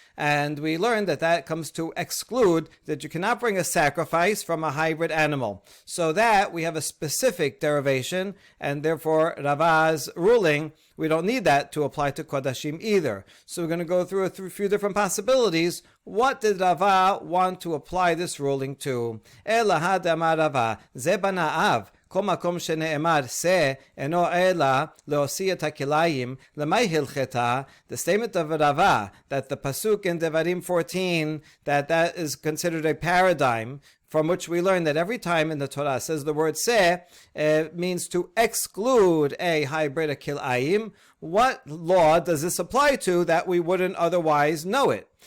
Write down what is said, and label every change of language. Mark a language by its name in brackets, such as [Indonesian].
[English] And we learned that that comes to exclude that you cannot bring a sacrifice from a hybrid animal. So that we have a specific derivation, and therefore Rava's ruling, we don't need that to apply to Kodashim either. So we're going to go through a few different possibilities. What did Rava want to apply this ruling to? [Hebrew] Elaha damar Rava, ze bana av. כל מקום שנאמר se אינו אלא להוציא את הכליים, למאי הלכתה? [English] The statement of Rava that the pasuk in Devarim 14 that is considered a paradigm from which we learn that every time in the Torah says the word se, it means to exclude a hybrid, a kilayim. What law does this apply to that we wouldn't otherwise know it?